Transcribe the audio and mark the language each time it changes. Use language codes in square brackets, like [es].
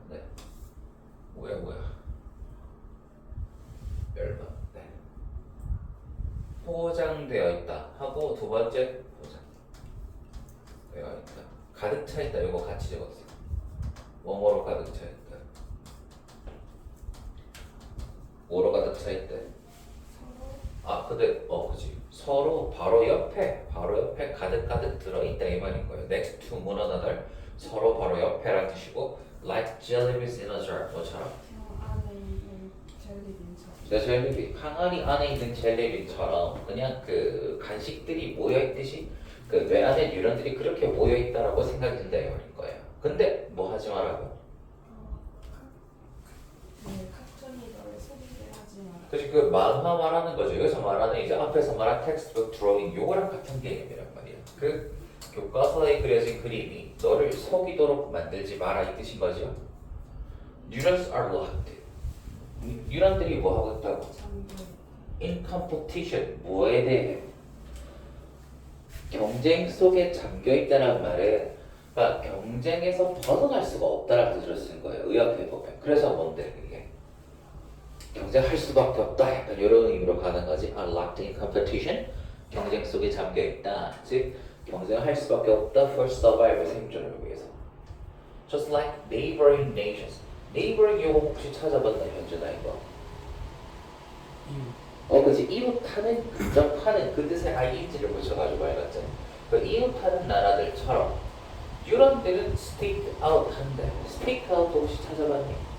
[ko] 네 뭐야 열번 네 포장되어 있다 하고 두 번째 포장되어 있다 가득 차 있다 이거 같이 적었어요. 뭐뭐로 가득 차 있다 뭐로 가득 차 있다 근데 그지 서로 바로 옆에 가득 들어있다 이 말인 거예요. [en] next to one another [ko] 서로 바로 옆에란 뜻이고 [en] like jellybeans in a jar [ko] 뭐처럼 안에 있는 젤리빈처럼. 젤리비 항아리 안에 있는 젤리비처럼 그냥 그 간식들이 모여있듯이 그 뇌 안에 뉴런들이 그렇게 모여있다라고 생각이 든다 이 말인 거예요. 근데 뭐 하지 말라고? 카툰이 너를 속이게 하지 마라. 그치 그 만화 말하는 거죠. 여기서 말하는 이제 앞에서 말한 텍스트북 드로잉 요거랑 같은 개념이란 말이야. 그 교과서에 그려진 그림이 너를 속이도록 만들지 마라 이 뜻인 거죠. [en] Neurons are locked. [ko] 뉴런들이 뭐 하고 있다고? [en] In competition [ko] 뭐에 대해? 경쟁 속에 잠겨 있다는 말은 그러니까 경쟁에서 벗어날 수가 없다라는 뜻으로 쓰는 거예요. 의학에 보면. 그래서 뭔데 이게 경쟁할 수밖에 없다 약간 이런 의미로 가는 거지. [en] Locked in competition [ko] 경쟁 속에 잠겨 있다. 즉 경쟁할 수밖에 없다 [en] for survival [ko] 생존을 위해서. [en] Just like neighboring nations. [ko] neighboring 이거 혹시 찾아봤나 현준아 이거? 그치 이웃하는 근접하는 그 뜻에 ing를 붙여가지고 해놨잖아. 그 이웃하는 나라들처럼 유럽들은 [en] stake out [ko] 한대. [en] stake out [ko] 혹시 찾아봤니?